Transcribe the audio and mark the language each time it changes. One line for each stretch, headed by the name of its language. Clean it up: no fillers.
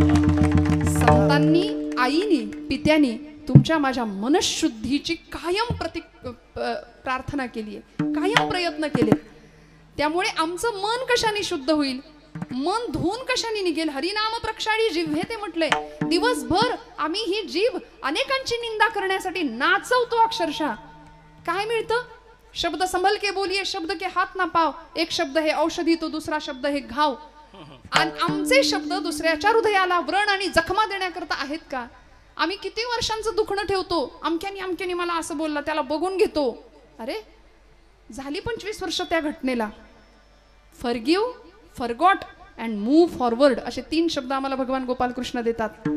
Marathi: संतांनी, आईनी, पित्यानी तुमच्या माझ्या मनशुद्धीची कायम प्रार्थना केली आहे, कायम प्रयत्न केले. त्यामुळे आमचं मन कशाने शुद्ध होईल, मन धुवून कशाने निघेल. हरिनाम प्रक्षाळी जिव्हे ते म्हटलंय. दिवसभर आम्ही ही जीभ अनेकांची निंदा करण्यासाठी नाचवतो अक्षरशः. काय मिळतं?
Hindi: शब्द संभल के बोलिये, शब्द के हात ना पाव. एक शब्द हे औषधी, तो दुसरा शब्द हे घाव.
Marathi: आणि आमचे शब्द दुसऱ्याच्या हृदयाला व्रण आणि जखमा देण्याकरता आहेत का? आम्ही किती वर्षांचं दुखणं ठेवतो. अमक्यानी मला असं बोलला, त्याला बघून घेतो. अरे झाली 25 वर्ष त्या घटनेला.
English: forgive, forgot and move forward
Marathi: असे 3 शब्द आम्हाला भगवान गोपालकृष्ण देतात.